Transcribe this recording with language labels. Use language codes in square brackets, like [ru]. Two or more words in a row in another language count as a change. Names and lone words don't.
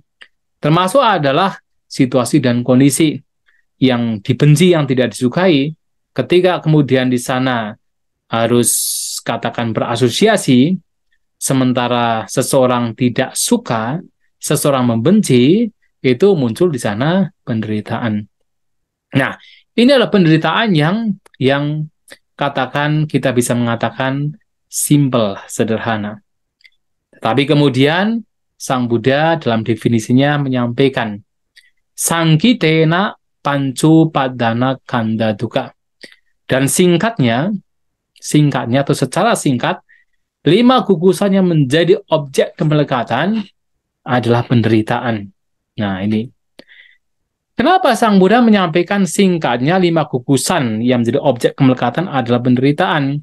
[id] Termasuk adalah situasi dan kondisi yang dibenci, yang tidak disukai, ketika kemudian di sana harus katakan berasosiasi, sementara seseorang tidak suka, seseorang membenci, itu muncul di sana penderitaan. Nah, ini adalah penderitaan yang katakan kita bisa mengatakan simple, sederhana. Tapi kemudian Sang Buddha dalam definisinya menyampaikan [pi] Sangkitena pancu padana kanda duka. [id] Dan singkatnya atau secara singkat, 5 gugusan yang menjadi objek kemelekatan adalah penderitaan. Nah, ini. Kenapa Sang Buddha menyampaikan singkatnya 5 gugusan yang menjadi objek kemelekatan adalah penderitaan?